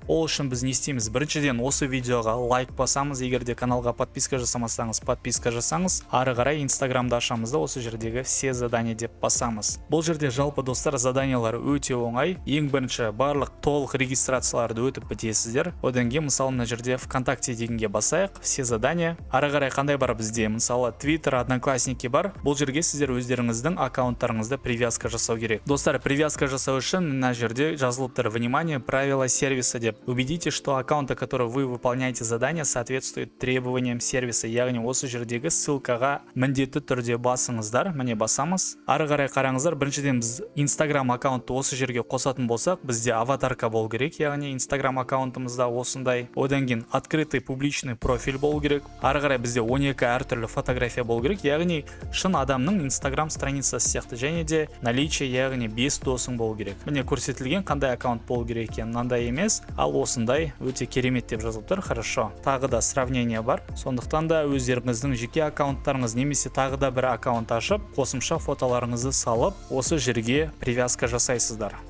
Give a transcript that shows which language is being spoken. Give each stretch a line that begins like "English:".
Kazakh: Ол үшін біз не істейміз? Біріншіден осы видеоға лайк басамыз, егер де каналға подписка жасамасаңыз, подписка жасаңыз, ары қарай Инстаграмда ашамыз да осы жердегі
Russian: все задания
Kazakh: деп басамыз. Бұл жерде жалпы достар заданиялар өте оңай. Ең бірінші барлық толық регистрация операцияларды өтіп бітесіздер. Одан кейін мысалы мына жерде ВКонтакте дегенге басайық, все задания. Ары қарай қандай бар бізде? Мысалы Twitter, Одноклассники бар. Бұл жерге сіздер өздеріңіздің аккаунттарыңызды привязка жасау керек. Достар, привязка жасау үшін мына жерде жазылып тұр:
Russian: внимание, правила сервиса
Kazakh: деп.
Russian: Убедитесь, что аккаунты, которые вы выполняете задания, соответствуют требованиям сервиса.
Kazakh: Яғни осы жердегі ссылкаға міндетті түрде басыңыздар. Міне басамыз. Ары қарай қараңыздар. Біріншіден біз Instagram аккаунтты осы жерге қосатын болсақ, бізде аватарка болу керек. Яғни Instagram аккаунтымызда осындай. Одан кейін
Russian: открытый публичный профиль
Kazakh: болу керек. Ары қарай бізде 12 әртүрлі фотография болу керек. Яғни шын адамның Instagram страницасы сияқты, және де наличие, яғни 5 досың болу керек. Міне көрсетілген қандай аккаунт болу керек екен. Мынандай емес, ал осындай өте керемет деп жазылып тұр. Хорошо. Тағы да сравнение бар. Сондықтан да өздеріңіздің жеке аккаунттарыңыз немесе тағы да бір аккаунт ашып, қосымша фотоларыңызды салып, осы жерге привязка жасайсыздар.